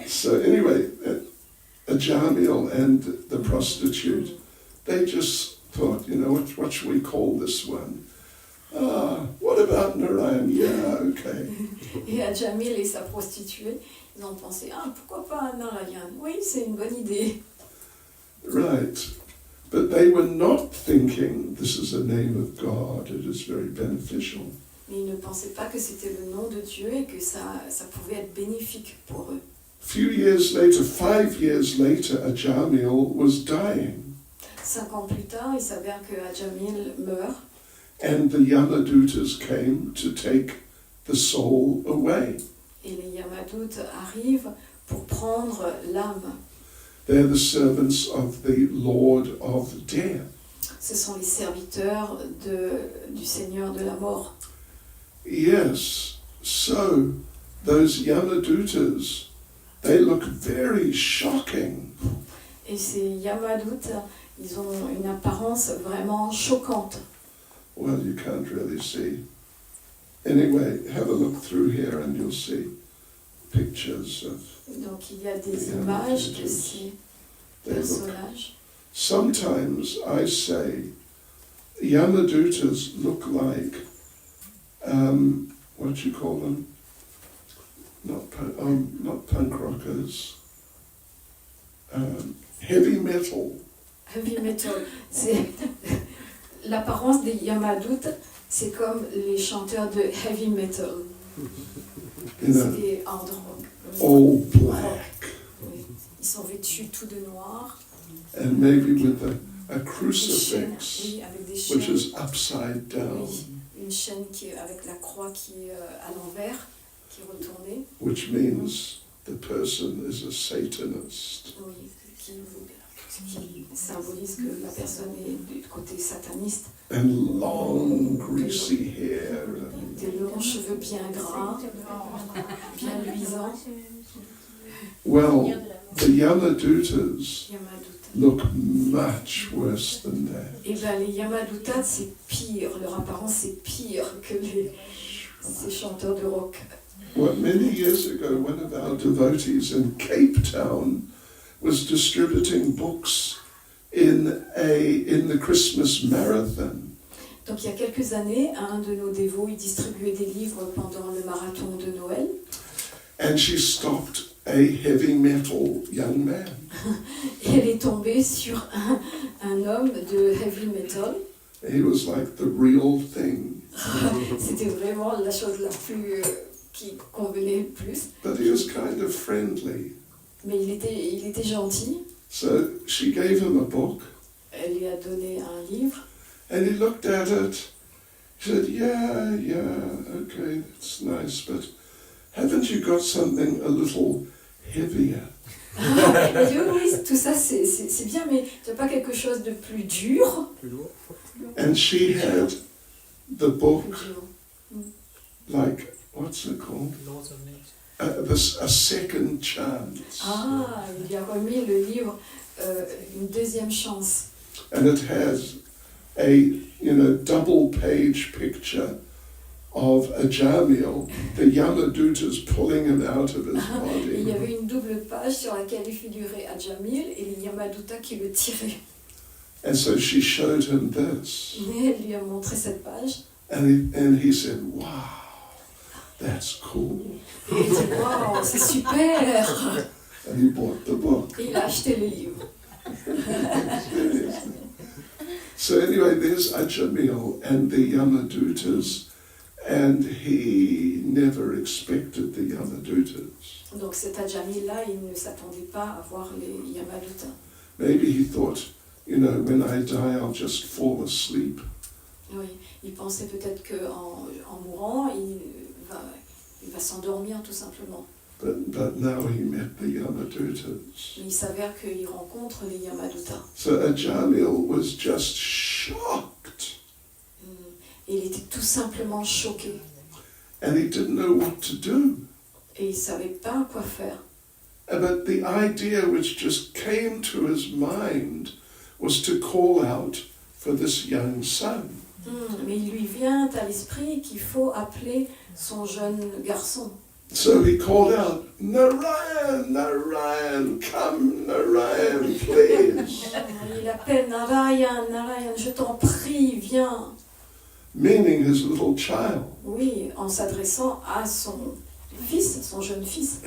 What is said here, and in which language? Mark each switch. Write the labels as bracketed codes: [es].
[en] So anyway, Ajamil and the prostitute, they just thought, you know, what should we call this one? What about Narayan? Yeah, okay. [fr] Et Ajamil et sa prostituée, ils ont pensé, pourquoi pas Narayan? Oui, c'est une bonne idée. [en] Right. But they were not thinking, this is a name of God, it is very beneficial. [fr] Mais ils ne pensaient pas que c'était le nom de Dieu et que ça pouvait être bénéfique pour eux. [en] Few years later, 5 years later, Ajamil was dying. [fr] 5 ans plus tard, il s'avère que Ajamil meurt. [en] And the Yamadutas came to take the soul away. [fr] Et les Yamadoutes arrivent pour prendre l'âme. [en] They're the servants of the Lord of Death. [fr] Ce sont les serviteurs du Seigneur de la mort. [en] Yes, so those Yamadutas, they look very shocking. [fr] Et ces Yamadoutes, ils ont une apparence vraiment choquante. [en] Well, you can't really see. Anyway, have a look through here and you'll see pictures of. [fr] Donc il y a des images de ces personnages. [en] Sometimes I say Yamadutas look like, what you call them? Not punk rockers. Heavy metal. Heavy metal. [fr] C'est l'apparence des Yamadoutes, c'est comme les chanteurs de heavy metal. C'est des hard rock. [en] All black. [fr] Oui. Ils sont vêtus tout de noir. [en] And maybe with a crucifix, [fr] oui, avec des chaînes, [en] which is upside down. [fr] Oui, une chaîne avec la croix qui est à l'envers, qui est retournée. [en] Which means the person is a Satanist. [fr] Oui, qui symbolise que la personne est du côté sataniste. [en] And long, greasy hair. [fr] Des longs cheveux bien gras, bien luisants. [en] Well, the Yamadutas look much worse than that. [fr] Et bien les Yamadutas, c'est pire, leur apparence c'est pire que ces chanteurs de rock. [en] Well, many years ago, one of our devotees in Cape Town was distributing books in the Christmas marathon. [fr] Donc il y a quelques années, un de nos dévots, il distribuait des livres pendant le marathon de Noël. [en] And she stopped a heavy metal young man. [fr] Et elle est tombée sur un homme de heavy metal. [en] He was like the real thing. [fr] C'était vraiment la chose la plus qui convenait le plus. [en] But he was kind of friendly. [fr] Mais il était gentil. [en] So she gave him a book. [fr] Elle lui a donné un livre. [en] And he looked at it. He said, yeah, okay, that's nice, but haven't you got something a little heavier? [fr] Elle dit, oui, tout ça c'est bien, mais tu n'as pas quelque chose de plus dur? Plus lourd. [en] And she had the book, [fr] Plus dur. [en] like, what's it called? Laws of nature. A second chance. [fr] Ah, il lui a remis le livre une deuxième chance. [en] And it has a, double page picture of a Jamil, the Yamadutas pulling him out of his [fr] Et il y [en] body. [fr] avait une double page sur laquelle il figurait Adjamil et les Yamaduta qui le tiraient. [en] And so she showed him this. [fr] Et elle lui a montré cette page. [en] And he said, wow, that's cool. [fr] Et il dit, waouh, c'est super! [en] And he bought the book. [fr] Et il a acheté le livre. [en] So anyway, there's Ajamil and the Yamadutas, and he never expected the Yamadutas. [fr] Donc cet Adjamil-là, il ne s'attendait pas à voir les Yamaduta. [en] Maybe he thought, when I die, I'll just fall asleep. [fr] Oui, il pensait peut-être qu'en mourant, il va s'endormir tout simplement. [en] But now he met the Yamadutas. [fr] Mais il s'avère qu'il rencontre les Yamaduta. [en] So Ajamil was just shocked, [fr] Et il était tout simplement choqué. [en] and he didn't know what to do. [fr] Et il ne savait pas quoi faire. [en] But the idea which just came to his mind was to call out for this young son. [fr] Mais il lui vient à l'esprit qu'il faut appeler son jeune garçon. [en] So he called out, Narayan, Narayan, come, Narayan, please. [fr] Il appelle Narayan, Narayan, je t'en prie, viens. [en] Meaning his little child. [fr] Oui, en s'adressant à son fils, son jeune fils.